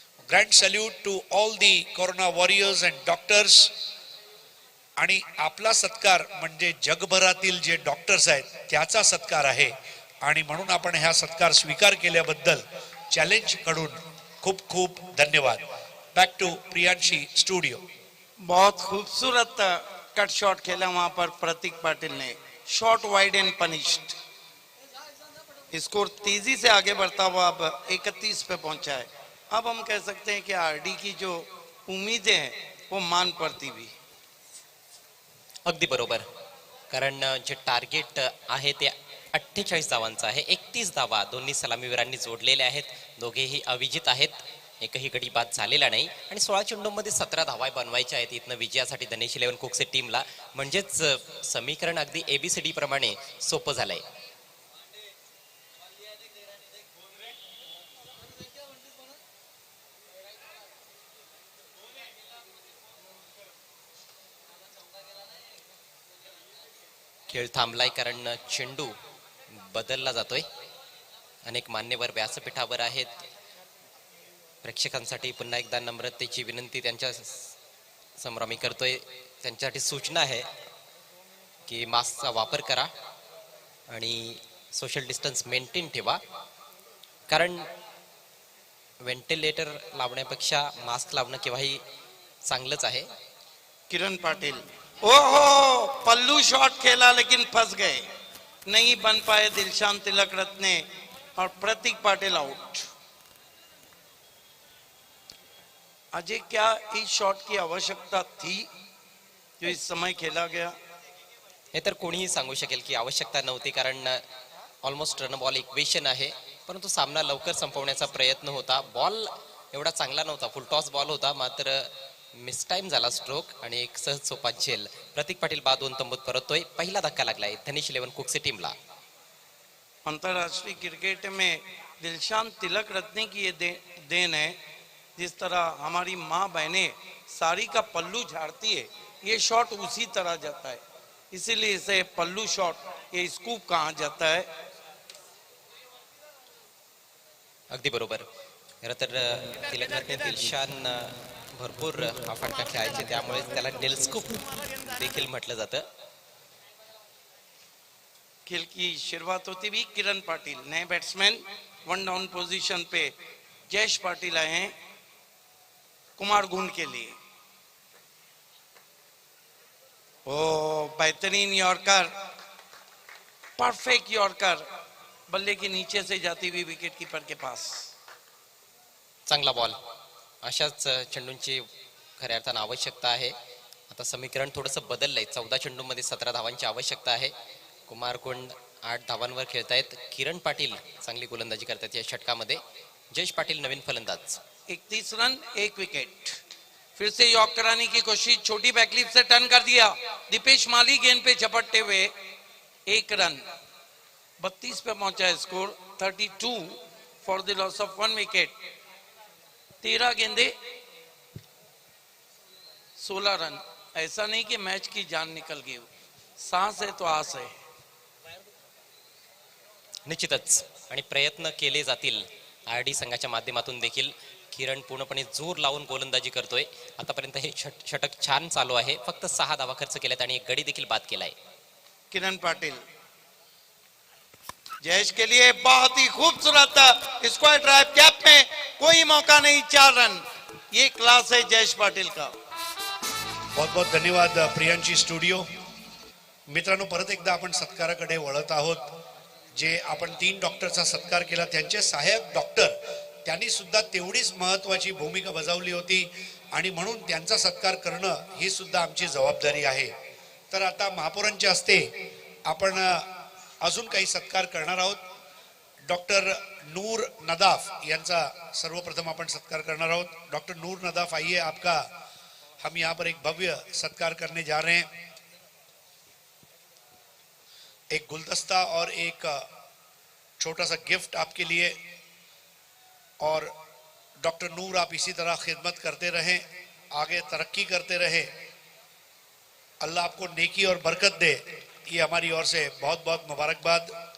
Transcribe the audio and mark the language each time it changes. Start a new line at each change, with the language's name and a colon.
English: Grand salute to all the corona warriors and doctors.
Marathi: आणि आपला सत्कार म्हणजे जगभरातील जे डॉक्टर्स आहेत त्याचा सत्कार आहे. आणि म्हणून आपण ह्या सत्कार स्वीकार केल्याबद्दल चॅलेंज कडून खूप खूप धन्यवाद.
English: Back to Priyanshi studio.
Hindi: बहुत खूबसूरत कट शॉट खेला वहां पर प्रतीक पाटिल ने, shot wide and punished. Score तेजी से आगे बढ़ता हुआ अब 31 पे पहुंचा है. अब हम कह सकते हैं कि आरडी की जो उम्मीदें हैं वो मान पड़ती भी.
Marathi: अगदी बरोबर, कारण जे टार्गेट आहे ते 48 धावांचं आहे. 31 धावा दोन्ही सलामीवीरांनी जोडलेल्या आहेत. दोघेही अविजित आहेत, एकही गडी बाद झालेला नाही. आणि 16 चेंडूंमध्ये 17 धावा बनवायच्या आहेत इथनं विजयासाठी धनेश इलेव्हन कुक्से टीमला. म्हणजेच समीकरण अगदी ABCD प्रमाणे सोपं झालंय. खेळ थांबलाय कारण चेंडू बदलला जातोय. अनेक मान्यवर व्यासपीठावर आहेत. प्रेक्षकांसाठी पुन्हा एकदा नम्रतेची विनंती त्यांच्या समोर आम्ही करतोय. त्यांच्यासाठी सूचना आहे की मास्कचा वापर करा आणि सोशल डिस्टन्स मेंटेन ठेवा. कारण व्हेंटिलेटर लावण्यापेक्षा मास्क लावणं केव्हाही चांगलंच आहे.
Hindi: किरण पाटिल, ओहो पल्लू शॉट खेला लेकिन फंस गए, नहीं बन पाए दिलशान तिलक रत्ने और प्रतीक पाटिल आउट. अजय, क्या इस शॉट की आवश्यकता थी जो इस समय खेला गया?
Marathi: हे तर कोणीही सांगू शकेल की आवश्यकता नव्हती, कारण ऑलमोस्ट रन बॉल इक्वेशन आहे. परंतु सामना लवकर संपवण्याचा प्रयत्न होता. बॉल एवढा चांगला नव्हता, फुल टॉस बॉल होता, मात्र मिस टाइम झाला स्ट्रोक आणि एक सहज सोपा झेल. प्रतीक पाटील बाद 2 तंबूत परततोय. पहिला धक्का लागलाय धनेश इलेव्हन कुक्से टीमला.
Hindi: अंतरराष्ट्रीय क्रिकेट में दिलशान तिलक रत्ने की ये देन है. जिस तरह हमारी माँ बहनें साड़ी का पल्लू झाड़ती है, ये शॉट उसी तरह जाता है, इसीलिए इसे पल्लू शॉट, ये स्कूप कहा जाता है.
Marathi: अगदी बरोबर. खरं तर तिलक रत्ने दिलशान भरपूर फटका खेळायचे, त्यामुळे त्याला टेलस्कोप देखील म्हटलं जातं.
Hindi: खेल की शुरुआत होती भी किरण पाटिल, नए बैट्समैन. 1 डाउन पोजीशन पे जयेश पाटिल आए हैं कुमार गुंड के लिए. ओ बेहतरीन यॉर्कर, परफेक्ट यॉर्कर, बल्ले के नीचे से जाती हुई विकेट कीपर के पास.
Marathi: चांगला बॉल. अशाच चेंडूंची खऱ्या अर्थानं आवश्यकता आहे. आता समीकरण थोडंसं बदललंय. 14 चेंडूंमध्ये 17 धावांची आवश्यकता आहे. कुमार कुंड 8 धावांवर खेळतायत. किरण पाटील चांगली गोलंदाजी करतात या षटकामध्ये. जयेश पाटील नवीन फलंदाज. 31 रन 1 विकेट.
Hindi: फिर से यॉर्क कराने की कोशिश, छोटी बैकलिप से टर्न कर दिया. दीपेश माली गेंद पे झपटते हुए 1 रन. 32 पे पहुंचा है score. 32
English: for the loss of
Hindi: 1 wicket. 13 गेंदे 16 रन. ऐसा नहीं कि मैच की जान निकल गई, सांस है तो आस है.
Marathi: निश्चितच आणि प्रयत्न केले जातील आरडी संघाच्या माध्यमातून देखील. किरण पूर्णपणे जोर लावून गोलंदाजी करतोय. आतापर्यंत हे षटक छान चालू आहे. फक्त 6 धावा खर्च केल्यात आणि एक गडी देखील बाद केलाय.
Hindi: किरण पाटिल, जयेश के लिए बहुत ही खूबसूरत स्क्वायर ड्राइव, कैप में कोई मौका नहीं, 4 रन. ये क्लास है जयेश पाटिल का. बहुत बहुत धन्यवाद प्रियांशी स्टुडिओ.
Marathi: मित्रांनो, परत एकदा आपण सत्काराकडे वळत आहोत. जे आपण 3 डॉक्टरचा सत्कार केला, त्यांचे सहाय्यक डॉक्टर त्यांनी सुद्धा तेवढीच महत्वाची भूमिका बजावली होती आणि म्हणून त्यांचा सत्कार करणं ही सुद्धा आमची जबाबदारी आहे. तर आता महापौरांच्या हस्ते आपण अजून काही सत्कार करणार आहोत. डॉक्टर नूर नदाफ यांचा सर्वप्रथम आपण सत्कार करणार आहोत.
Hindi: डॉक्टर नूर नदाफ, आइए, आपका हम यहाँ पर एक भव्य सत्कार करने जा रहे हैं. एक गुलदस्ता और एक छोटा सा गिफ्ट आपके लिए. और डॉक्टर नूर, आप इसी तरह खिदमत करते रहें, आगे तरक्की करते रहें, अल्लाह आपको नेकी और बरकत दे, ये हमारी ओर से बहुत बहुत मुबारकबाद.